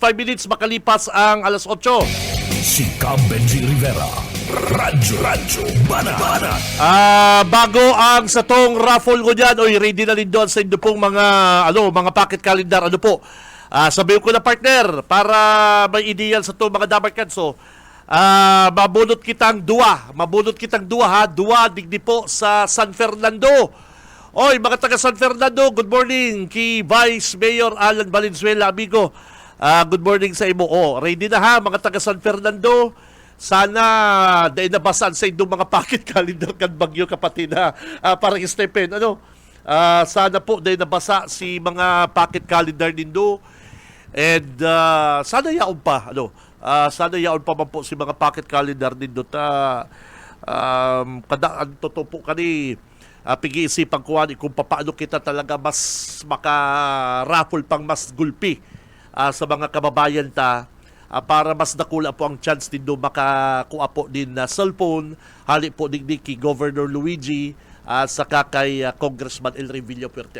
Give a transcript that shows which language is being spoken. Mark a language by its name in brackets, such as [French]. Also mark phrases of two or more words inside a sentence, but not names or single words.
[Filipino] 5 minutes makalipas ang alas 8. Si Cam Benji Rivera, Radyo Banat. Bago ang sa tong raffle ko dyan, oy, ready na rin doon sa inyo pong mga [English] pocket calendar, [Filipino] sabihin ko na partner, para may ideal sa tong mga Dabarkads, mabunot kitang dua ha, digdi po sa San Fernando. Oy, mga taga San Fernando, [English] good morning [Filipino] kay Vice Mayor Alan Valenzuela, amigo. [English] Good morning [Bikol] sa imo. [Filipino] Ready na ha, mga taga San Fernando. [Bikol] Sana dahil nabasan sa inyong mga [English] pocket calendar [Bikol] kan bagyo kapatid ha. Parang Stephen, sana po dahil nabasa si mga [English] pocket calendar [Bikol] nindo. And sana yaon pa, sana yaon pa man po si mga [English] pocket calendar [Bikol] nindo kadaan totoo po kani pag-iisipan ko kung paano kita talaga mas maka-raffle pang mas gulpi sa mga kababayan para mas nakula po ang chance din makakuha po din na cellphone, hali po din kay Governor Luigi saka kay Congressman El Revilla Puerte.